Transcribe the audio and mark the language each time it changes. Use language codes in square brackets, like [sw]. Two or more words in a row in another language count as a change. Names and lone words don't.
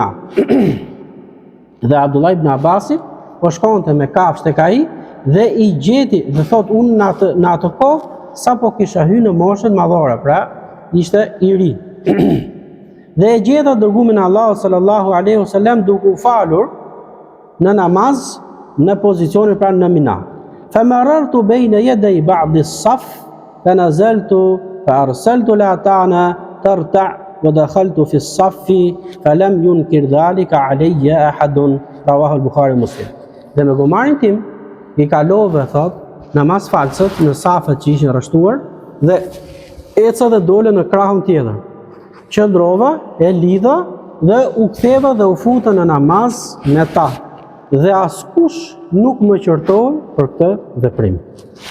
[sq] Dhe Abdullah ibn Abbasi po shkonte me kafshë tek ai dhe i gjeti dhe thot unë në atë kohë sapo kisha hyrë në moshën madhore, pra ishte i ri. Dhe e gjeta dërgumin e Allahut [ar] صلى الله عليه وسلم [sq] duke u falur në namaz në pozicionin pra në Mina. [ar] فمررت بين يدي بعض الصف فنزلت فأرسلت الأتان ترتع ودخلت في الصف فلم ينكر ذلك علي أحد. رواه البخاري ومسلم. [sq] Dhe me gomarin tim i kalove thot namaz falsët në safet që ishin rreshtuar dhe eca dhe dole në krahun tjetër. Qëndrova, e lidha dhe u ktheva dhe u futa në namaz me ta. Dhe askush nuk më qortoi për këtë veprim.